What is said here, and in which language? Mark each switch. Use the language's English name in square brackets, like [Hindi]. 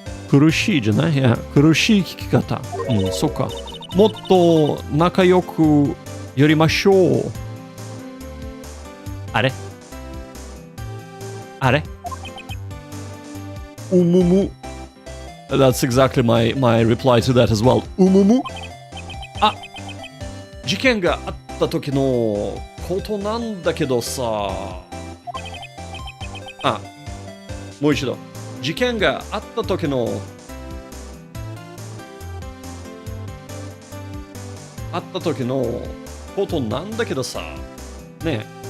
[Japanese] 苦しいじゃない？いや、苦しい聞き方。そっか。もっと仲良くやりましょう。 [English] あれあれうむむ That's exactly my reply to that as well. [Japanese] うむむあ、事件があった時のことなんだけどさ。あ、もう一度。事件があった時のことなんだけどさ。ねえ。